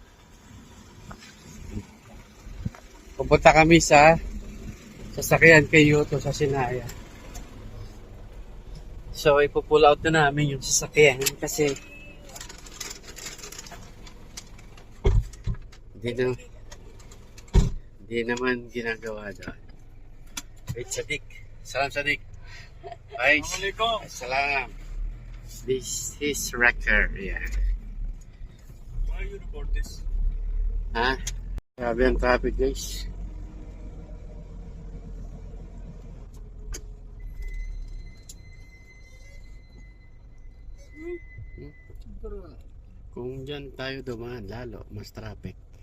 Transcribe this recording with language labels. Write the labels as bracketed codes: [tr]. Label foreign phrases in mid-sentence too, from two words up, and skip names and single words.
[tl] Pupunta kami sa sasakyan kay Yuto sa Sinaya. So ipo-pull out na namin yung sasakyan kasi hindi naman ginagawa doon. Wait, [ar] Sadiq. Salam Sadiq. Assalamualaikum. Assalam. [en] This is wrecker, yeah. Why you report this? [tl] Grabe ang traffic guys. Kung dyan tayo dumaan lalo, mas traffic.